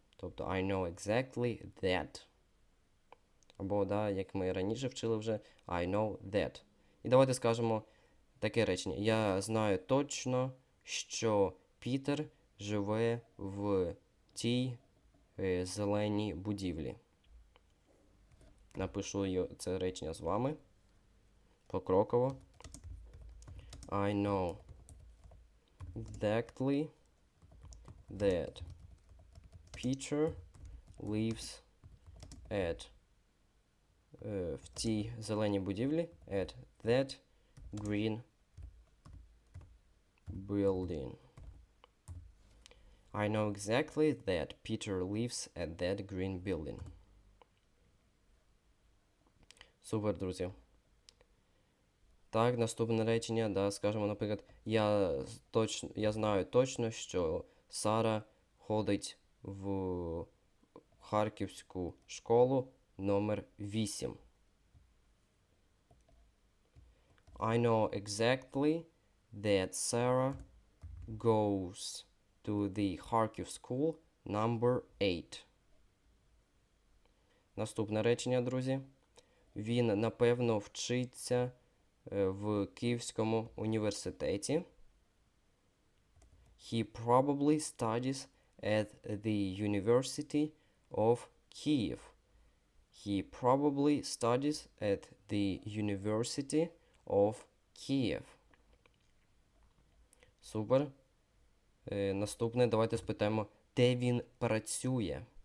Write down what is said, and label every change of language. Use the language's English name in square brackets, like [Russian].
[Ukrainian] Тобто [English] I know exactly that. [Ukrainian] Або, да, як ми раніше вчили вже, [English] I know that. [Ukrainian] І давайте скажемо таке речення. Я знаю точно, що Пітер живе в тій зеленій будівлі. Напишу це речення з вами. Покроково. [English] I know exactly that Peter lives [Ukrainian] в тій зеленій будівлі [English] at that green building. I know exactly that Peter lives at that green building. [Ukrainian] Супер, друзі. Так, наступне речення, да, скажемо, наприклад, я знаю точно, що Сара ходить в харківську школу номер 8. [English] I know exactly that Sarah goes to the Kharkiv school number 8. [Ukrainian] Наступне речення, друзі. Він, напевно, вчиться в Київському університеті. [English] He probably studies at the University of Kyiv. He probably studies at the University of Kyiv. [Ukrainian] Супер. Наступне, давайте спитаємо, де він працює.